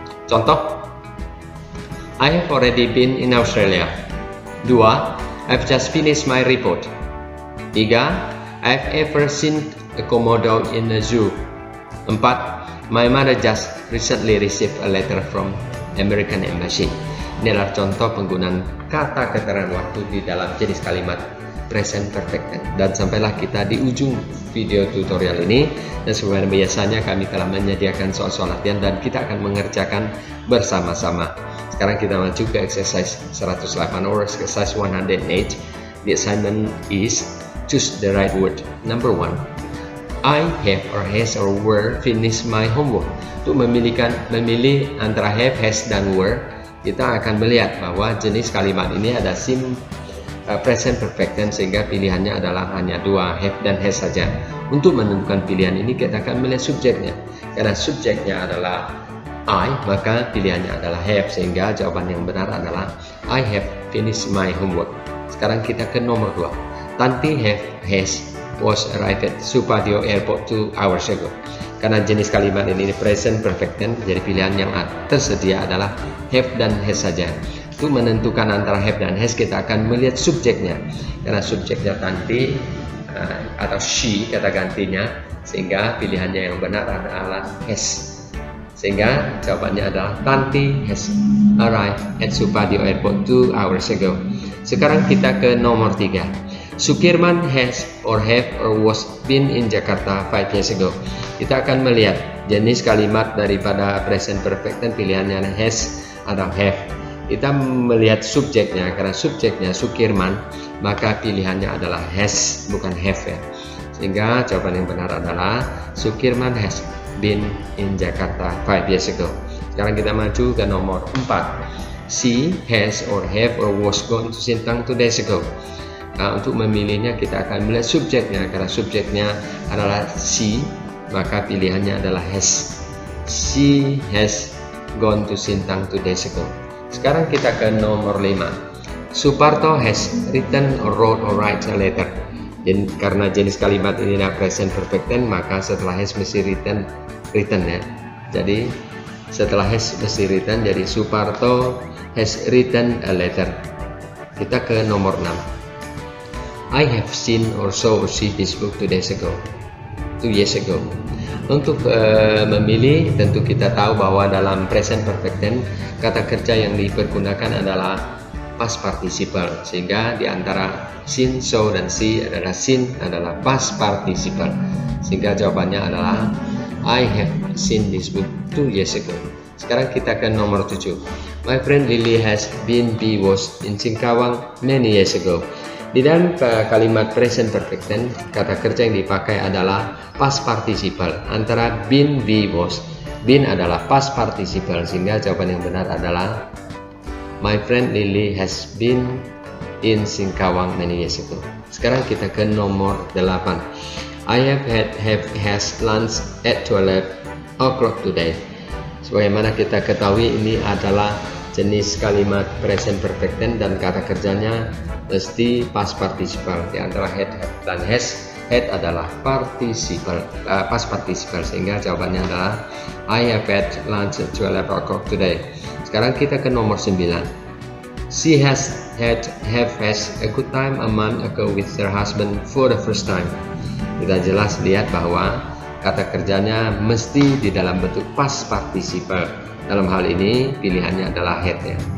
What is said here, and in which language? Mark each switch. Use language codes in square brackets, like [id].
[id] Contoh, [en] I have already been in Australia. 2. I've just finished my report. 3. I've ever seen a komodo in a zoo. 4. My mother just recently received a letter from American Embassy. [id] Ini adalah contoh penggunaan kata keterangan waktu di dalam jenis kalimat present perfect tense. Dan sampailah kita di ujung video tutorial ini. Dan seperti biasanya kami telah menyediakan soal-soal latihan dan kita akan mengerjakan bersama-sama. Sekarang kita maju ke [en] exercise 108 or exercise 108. The assignment is choose the right word. Number 1. I have or has or were finished my homework. [id] Untuk memilih antara have, has, dan were, kita akan melihat bahwa jenis kalimat ini ada present perfect tense sehingga pilihannya adalah hanya dua, have dan has saja. Untuk menentukan pilihan ini kita akan melihat subjeknya. Karena subjeknya adalah I, maka pilihannya adalah have, sehingga jawaban yang benar adalah [en] I have finished my homework. [id] Sekarang kita ke nomor 2. [en] Tanti has was arrived at Supadio Airport 2 hours ago. [id] Karena jenis kalimat ini present perfect tense, jadi pilihan yang tersedia adalah have dan has saja. Untuk menentukan antara have dan has, kita akan melihat subjeknya. Karena subjeknya Tanti atau she kata gantinya, sehingga pilihannya yang benar adalah has. Sehingga jawabannya adalah [en] Tanti has arrived at Supadio Airport 2 hours ago. [id] Sekarang kita ke nomor 3. [en] Sukirman has or have or was been in Jakarta 5 years ago. [id] Kita akan melihat jenis kalimat daripada present perfect tense, pilihannya has atau have. Kita melihat subjeknya, karena subjeknya Sukirman, maka pilihannya adalah has, bukan have ya. Sehingga jawaban yang benar adalah [en] Sukirman has been in Jakarta 5 years ago. [id] Sekarang kita maju ke nomor 4. [en] She has or have or was gone to Sintang 2 days ago. [id] Nah, untuk memilihnya kita akan melihat subjeknya, karena subjeknya adalah she, maka pilihannya adalah has. [en] She has gone to Sintang 2 days ago. [id] Sekarang kita ke nomor 5. [en] Suparto has written or wrote or write a letter. [id] Dan karena jenis kalimat ini adalah present perfect tense, maka setelah has mesti written ya. Jadi setelah has mesti written, jadi [en] Suparto has written a letter. [id] Kita ke nomor 6. [en] I have seen or saw or see this book 2 years ago. [id] Untuk memilih, tentu kita tahu bahwa dalam present perfect tense kata kerja yang dipergunakan adalah past participle, sehingga di antara seen, saw, dan see adalah seen adalah past participle, sehingga jawabannya adalah [en] I have seen this book 2 years ago. [id] Sekarang kita ke nomor 7. [en] My friend Lily has been was in Singkawang many years ago. [id] Di dalam kalimat present perfect tense, kata kerja yang dipakai adalah past participle antara been, was. [en] been adalah past participle, [id] sehingga jawaban yang benar adalah [en] my friend Lily has been in Singkawang many years ago. [id] Sekarang kita ke nomor 8. [en] I have has lunch at 12 o'clock today. [id] Sebagaimana kita ketahui, ini adalah jenis kalimat present perfect tense dan kata kerjanya mesti past participle. Di antara had dan has, had adalah past participle, sehingga jawabannya adalah [en] I have had lunch at 12 o'clock today. [id] Sekarang kita ke nomor 9. [en] She has a good time a month ago with her husband for the first time. [id] Kita jelas lihat bahwa kata kerjanya mesti di dalam bentuk past participle. Dalam hal ini pilihannya adalah had ya.